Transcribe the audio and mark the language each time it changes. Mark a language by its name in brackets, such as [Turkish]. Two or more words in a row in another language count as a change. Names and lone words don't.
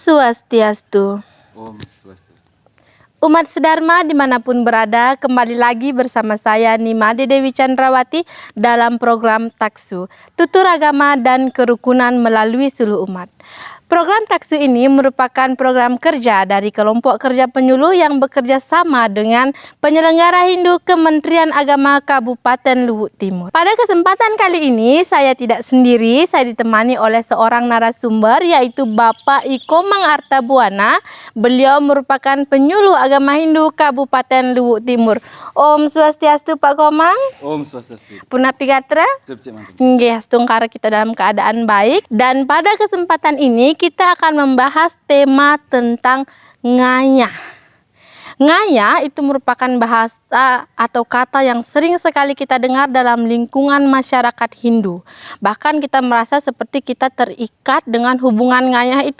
[Balinese] Swastiastu. Om Swastiastu. [Indonesian] Umat sedharma dimanapun berada, kembali lagi bersama saya Nimade Dewi Chandrawati dalam program Taksu, Tutur Agama dan Kerukunan melalui Suluh Umat. Program Taksu ini merupakan program kerja dari kelompok kerja penyuluh yang bekerja sama dengan penyelenggara Hindu Kementerian Agama Kabupaten Luhut Timur. Pada kesempatan kali ini saya tidak sendiri, saya ditemani oleh seorang narasumber yaitu Bapak Iko Mangartabuana. Beliau merupakan penyuluh agama Hindu Kabupaten Luhut Timur. [Balinese] Om Swastiastu Pak Komang. Om Swastiastu. Punapi Gatra. [Indonesian] Cep mantap. Nggih, tungkara kita dalam keadaan baik. Dan pada kesempatan ini kita akan membahas tema tentang ngayah. Ngayah itu merupakan bahasa atau kata yang sering sekali kita dengar dalam lingkungan masyarakat Hindu. Bahkan kita merasa seperti kita terikat dengan hubungan ngayah itu.